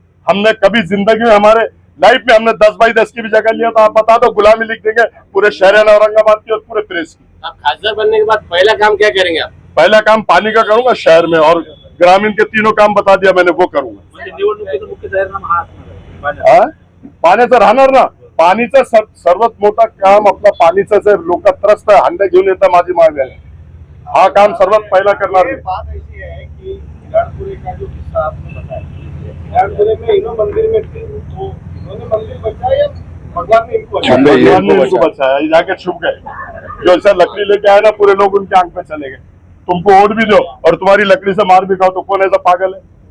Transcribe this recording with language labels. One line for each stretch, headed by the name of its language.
Hindi: हमने कभी जिंदगी में, हमारे लाइफ में हमने 10 बाई 10 की भी जगह लिया तो आप बता दो, गुलामी लिख देंगे पूरे शहर औरंगाबाद की और पूरे प्रेस की। आप खासदार बनने के बाद पहला काम क्या करेंगे आप? पहला काम पानी का करूंगा शहर में, और ग्रामीण के तीनों काम बता दिया मैंने, वो करूंगा।
Marathi: पाण्याचं राहणार ना, पाणीचं सर्वात मोठा काम आपला पाणीचं लोक त्रस्त हंडे घेऊन येतात माझी मागणी आहे। हा काम सर्वात पहिला करणार मी।
Hindi: बात ऐसी है कि विराटपुरे का जो किस्सा आपने बताया, विराटपुरे में इन्हों मंदिर में थे तो इन्होंने मंदिर बचाया या भगवान ने इनको बचाया? भगवान ने इनको बचाया, ये जाके छुप गए। जो ऐसा लकड़ी लेके आए ना, पूरे लोग उनके आंख पे चले गए। तुमको वोट भी दो और तुम्हारी लकड़ी से मार भी खाओ तो कौन ऐसा पागल है?